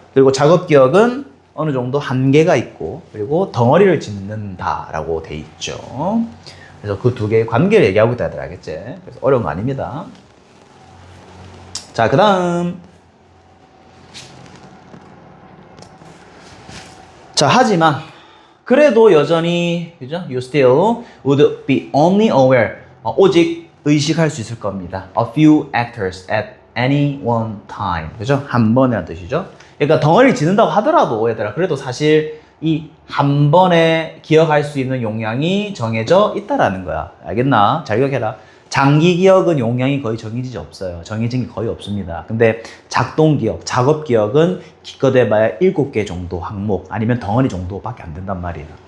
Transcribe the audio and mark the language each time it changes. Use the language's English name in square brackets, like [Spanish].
[Korean] 그리고 작업 기억은 어느 정도 한계가 있고 그리고 덩어리를 짓는다라고 돼 있죠. 그래서 그 두 개의 관계를 얘기하고 있다 하더라, 알겠지? 그래서 어려운 거 아닙니다. 자, 그 다음. 자, 하지만 그래도 여전히, 그죠? [English] You still would be only aware. [Korean] 오직 의식할 수 있을 겁니다. [English] A few actors at any one time. [Korean] 그죠? 한 번이라는 뜻이죠. 그러니까 덩어리를 짓는다고 하더라도 얘들아, 그래도 사실 이 한 번에 기억할 수 있는 용량이 정해져 있다라는 거야. 알겠나? 잘 기억해라. 장기 기억은 용량이 거의 정해지지 없어요. 정해진 게 거의 없습니다. 근데 작동 기억, 작업 기억은 기껏 해봐야 7개 정도 항목 아니면 덩어리 정도밖에 안 된단 말이에요.